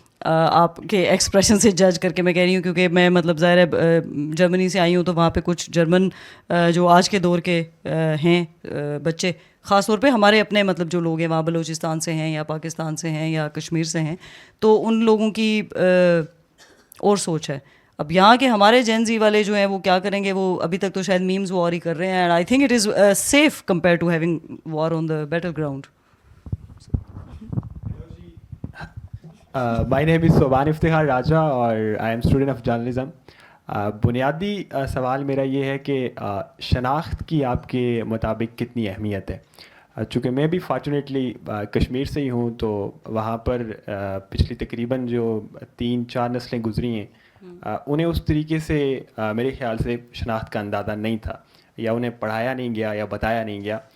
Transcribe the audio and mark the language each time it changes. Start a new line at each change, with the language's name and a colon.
Urdu: آپ کے ایکسپریشن سے جج کر کے میں کہہ رہی ہوں، کیونکہ میں مطلب ظاہر ہے جرمنی سے آئی ہوں، تو وہاں پہ کچھ جرمن جو آج کے دور کے ہیں بچے، خاص طور پہ ہمارے اپنے مطلب جو لوگ ہیں وہاں بلوچستان سے ہیں یا پاکستان سے ہیں یا کشمیر سے ہیں، تو ان لوگوں کی اور سوچ ہے. اب یہاں کے ہمارے جین زی والے جو ہیں وہ کیا کریں گے، وہ ابھی تک تو شاید میمز وار ہی کر رہے ہیں.
English: And I think it is safe compare to having war on the battleground. My name is Soban Iftikhar Raja
Urdu: اور
English: I am student of journalism.
Urdu: بنیادی سوال میرا یہ ہے کہ شناخت کی آپ کے مطابق کتنی اہمیت ہے؟ چونکہ میں بھی فارچونیٹلی کشمیر سے ہی ہوں، تو وہاں پر پچھلی تقریباً جو 3-4 نسلیں گزری ہیں، انہیں اس طریقے سے میرے خیال سے شناخت کا اندازہ نہیں تھا، یا انہیں پڑھایا نہیں گیا یا بتایا نہیں گیا.